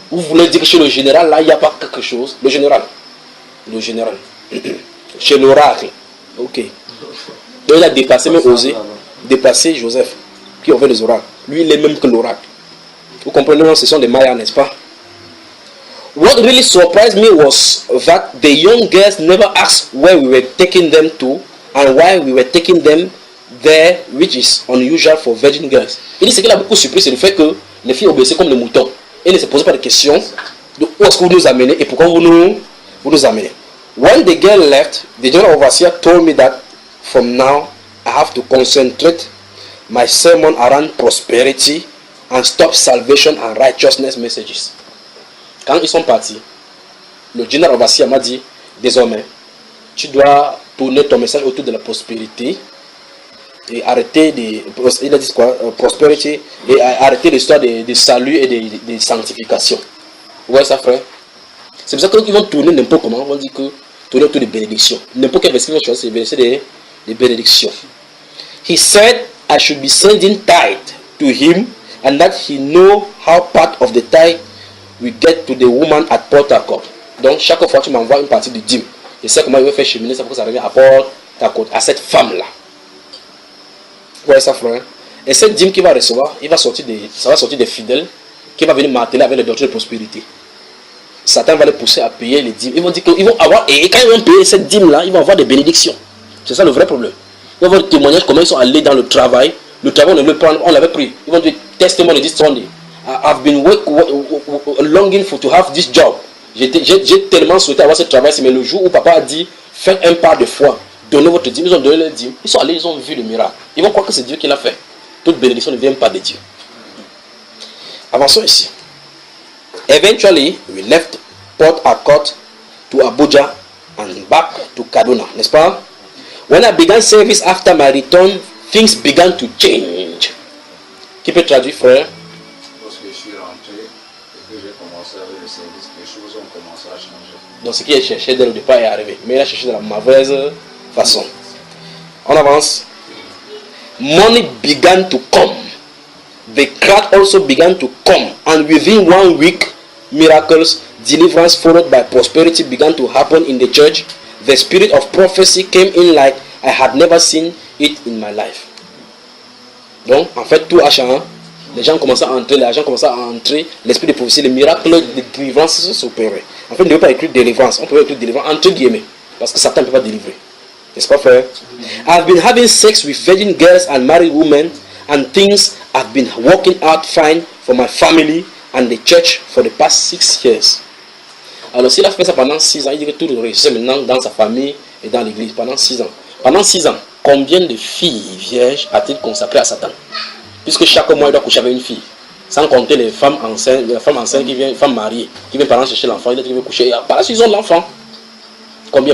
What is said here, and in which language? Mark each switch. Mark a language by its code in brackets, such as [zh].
[fr] Vous voulez dire que chez le général, là, il n'y a pas quelque chose. Le général. Chez l'oracle. Ok. Donc il a dépassé, même osé, dépasser Joseph, qui avait les oracles. Lui, il est même que l'oracle. Vous comprenez, non, ce sont des Mayas, n'est-ce pas? [en] What really surprised me was that the young girls never asked where we were taking them to and why we were taking them there, which is unusual for virgin girls. [fr] Il dit ce qu'il a beaucoup surpris, c'est le fait que les filles obéissaient comme les moutons. Et ne se posaient pas de questions de où est-ce que vous nous amenez et pourquoi vous nous amenez. [en] When the girl left, the general overseer told me that from now I have to concentrate my sermon around prosperity and stop salvation and righteousness messages. [fr] Quand ils sont partis, le général overseer m'a dit, désormais, tu dois tourner ton message autour de la prospérité et arrêter il a dit quoi, prospérity, et arrêter l'histoire de salut et de sanctification. Vous voyez ça, frère? C'est pour ça qu'ils vont tourner n'importe comment, on va dire que tourner autour des bénédictions. N'importe quel verset qu'ils vont choisir, c'est le verset des bénédictions. He said I should be sending tithe to him and that he know how part of the tithe we get to the woman at Port Harcourt. Donc chaque fois tu m'envoies une partie du dîme. Je sais comment il va faire cheminer ça pour que ça revienne à Port Harcourt, à cette femme-là. Vous voyez ça, frère? Et cette dîme qu'il va recevoir, ça va sortir des fidèles qui va venir marteler avec les doctrines de prospérité. Satan va les pousser à payer les dîmes. Ils vont dire qu'ils vont avoir, et quand ils vont payer cette dîme-là, ils vont avoir des bénédictions. C'est ça le vrai problème. Ils vont avoir des témoignages comment ils sont allés dans le travail. Le travail, on l'avait pris. Ils vont dire [en] testimony this Sunday. I've been longing to have this job. [fr] J'ai tellement souhaité avoir ce travail, mais le jour où papa a dit faites un pas de foi, donnez votre dîme, ils ont donné leur dîme. Ils sont allés, ils ont vu le miracle. Ils vont croire que c'est Dieu qui l'a fait. Toute bénédiction ne vient pas de Dieu. Avançons ici. [en] Eventually, we left Port Harcourt to Abuja and back to Kaduna, [fr] n'est-ce pas? [en] When I began service after my return, things began to change. [fr] Qui peut traduire, frère? Lorsque je suis rentré et que j'ai commencé avec le service, les choses ont commencé à changer. Donc ce qu'il a cherché dès le départ est arrivé, mais il a cherché de la mauvaise façon. On avance. [en] Money began to come. The crowd also began to come, and within 1 week, miracles, deliverance followed by prosperity began to happen in the church. The spirit of prophecy came in like I had never seen it in my life. [fr] Donc, en fait, tout a changé. Les gens commençaient à entrer, l'esprit de prophétie, les miracles de délivrance s'opéraient. En fait, on ne peut pas écrire délivrance, on peut écrire délivrance entre guillemets, parce que Satan ne peut pas délivrer. N'est-ce pas, frère? [en] I've been having sex with virgin girls and married women, and things have been working out fine for my family and the church for the past 6 years. [fr] Alors, s'il a fait ça pendant 6 ans, il dit que tout réussit maintenant dans sa famille et dans l'église, pendant 6 ans. Pendant 6 ans, combien de filles vierges a-t-il consacré à Satan? Puisque chaque mois, il doit coucher avec une fille. Sans compter les femmes enceintes, les femmes mariées, qui viennent pendant chercher l'enfant, il dit qu'il veut coucher. Par la suite, ils ont l'enfant. Combien?